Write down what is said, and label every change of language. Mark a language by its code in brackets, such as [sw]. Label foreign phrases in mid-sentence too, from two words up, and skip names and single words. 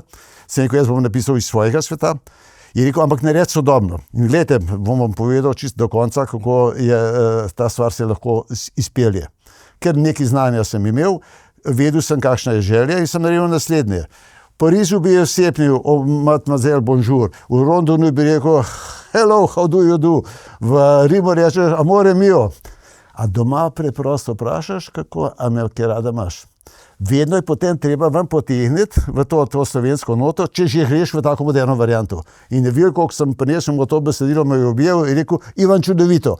[sl] Sem rekel, jaz bom napisal iz svojega sveta. Je rekel, ampak naredi sodobno. In gledajte, bom vam povedal čisto do konca, kako je ta stvar se lahko izpelje. Ker nekaj znanja sem imel, vedel sem, kakšna je želja in sem naredil naslednje. V Parizu bi jo sepnil, [fr] mademoiselle, bonjour. [sl] V Londonu bi rekel, [en] hello, how do you do? [sl] V Rimu rečeš, [it] amore mio. [sl] A doma preprosto vprašaš, kako, a me kje rada imaš. vedno je potem treba ven potegniti v to slovensko noto, če že greš v tako moderno varianto. In je videl, koliko sem prinesel to besedilo, me je objel in rekel, Ivan, čudovito.